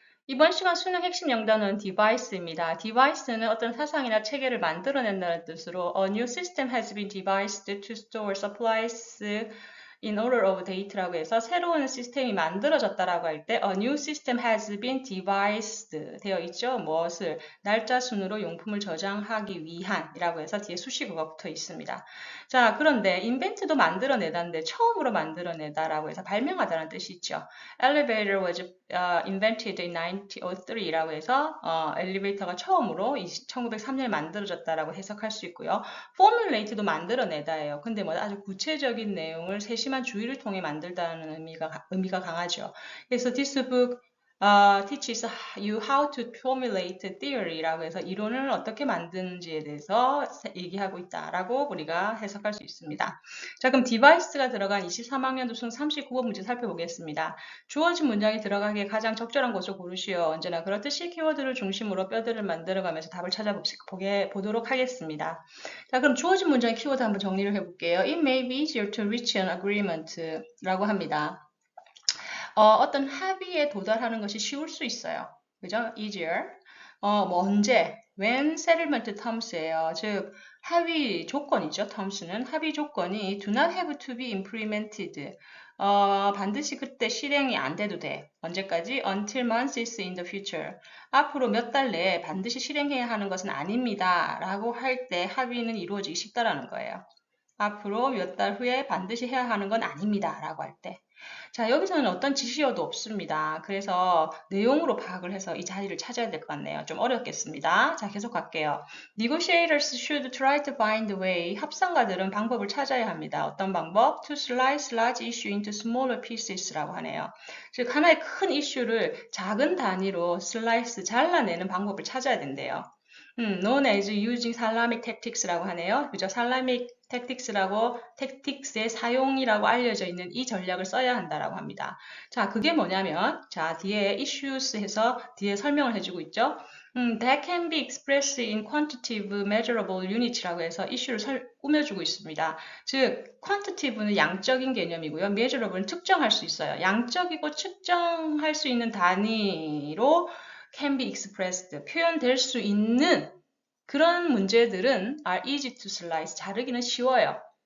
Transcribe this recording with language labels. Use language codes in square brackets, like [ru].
[ko] 이번 시간 수능 핵심 영단어는 device입니다. [en] device는 [ko] 어떤 사상이나 체계를 만들어낸다는 뜻으로 [en] a new system has been devised to store supplies in order of date [ko] 라고 해서 새로운 시스템이 만들어졌다라고 할 때 [en] a new system has been devised [ko] 되어 있죠. 무엇을 날짜 순으로 용품을 저장하기 위한이라고 해서 뒤에 수식어가 붙어 있습니다. 자, 그런데 invent도 만들어내다인데 처음으로 만들어내다라고 해서 발명하다는 뜻이 있죠. [en] Elevator was invented in 1903 [ko] 라고 해서 엘리베이터가 처음으로 1903년에 만들어졌다라고 해석할 수 있고요. formulate도 만들어내다예요. 근데 뭐 아주 구체적인 내용을 세심한 주의를 통해 만들다는 의미가 강하죠. 그래서 [en] this book teaches you how to formulate theory [ko] 라고 해서 이론을 어떻게 만드는지에 대해서 얘기하고 있다라고 우리가 해석할 수 있습니다. 자, 그럼 디바이스가 들어간 23학년도 수능 39번 문제 살펴보겠습니다. 주어진 문장이 들어가기에 가장 적절한 곳을 고르시오. 언제나 그렇듯이 키워드를 중심으로 뼈들을 만들어가면서 답을 찾아보도록 하겠습니다. 자, 그럼 주어진 문장의 키워드 한번 정리를 해볼게요. [en] It may be easier to reach an agreement [ko] 라고 합니다. 어떤 합의에 도달하는 것이 쉬울 수 있어요. 그죠? [en] easier. [ko] 뭐 언제? [en] when settlement terms예요. [ko] 즉, 합의 조건이죠. [en] terms는 [ko] 합의 조건이 [en] do not have to be implemented. [ko] 반드시 그때 실행이 안 돼도 돼. 언제까지? [en] until months in the future. [ko] 앞으로 몇 달 내에 반드시 실행해야 하는 것은 아닙니다. 라고 할 때 합의는 이루어지기 쉽다라는 거예요. 앞으로 몇 달 후에 반드시 해야 하는 건 아닙니다. 라고 할 때. 자, 여기서는 어떤 지시어도 없습니다. 그래서 내용으로 파악을 해서 이 자리를 찾아야 될 것 같네요. 좀 어렵겠습니다. 자, 계속 갈게요. [en] Negotiators should try to find a way. [ko] 합상가들은 방법을 찾아야 합니다. 어떤 방법? [en] To slice large issue into smaller pieces [ko] 라고 하네요. 즉, 하나의 큰 이슈를 작은 단위로 slice, 잘라내는 방법을 찾아야 된대요. [en] known as using Salamic tactics [ko] 라고 하네요. 그죠? [en] Salamic tactics [ko] 라고 tactics의 사용이라고 알려져 있는 이 전략을 써야 한다라고 합니다. 자, 그게 뭐냐면, 자, 뒤에 issues 해서 뒤에 설명을 해주고 있죠. [en] That can be expressed in quantitative measurable units [ko] 라고 해서 이슈를 꾸며주고 있습니다. 즉, quantitative는 양적인 개념이고요. measurable는 측정할 수 있어요. 양적이고 측정할 수 있는 단위로 [en] can be expressed, [ko] 표현될 수 있는 그런 문제들은 [en] are easy to slice, [ko] 자르기는 쉬워요.